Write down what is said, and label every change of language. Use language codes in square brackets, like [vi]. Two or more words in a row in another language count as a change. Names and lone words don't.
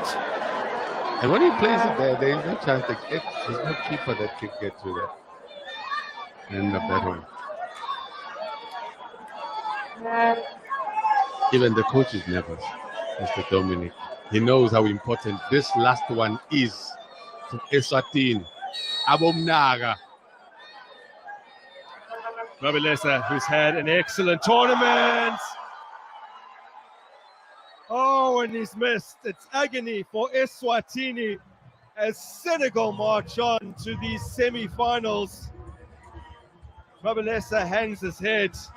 [en] And when he plays it there is no chance to get. There's no keeper that can get to that. And the battle. Even the coach is nervous, Mr. Dominic. He knows how important this last one is to Eswatini. Abomnaga. Mabelesa, who's had an excellent tournament. Oh, and he's missed. It's agony for Eswatini as Senegal march on to these semi-finals. Mabelesa hangs his head.